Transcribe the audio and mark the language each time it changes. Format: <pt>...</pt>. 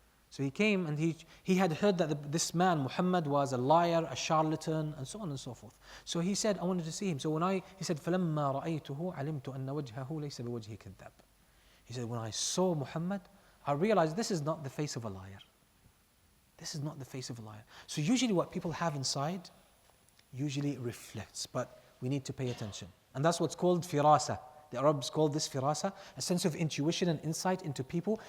<en>So he came and he had heard that this man, Muhammad, was a liar, a charlatan, and so on and so forth. So he said, I wanted to see him. So he said,</en> <ar>فَلَمَّا رَأَيْتُهُ عَلِمْتُ أَنَّ وَجْهَهُ لَيْسَ بِوَجْهِ كَذَّابٍ.</ar> <en>He said, when I saw Muhammad, I realized this is not the face of a liar. This is not the face of a liar. So usually what people have inside usually reflects, but we need to pay attention. And that's what's called firasa. The Arabs call this firasa, a sense of intuition and insight into people.</en>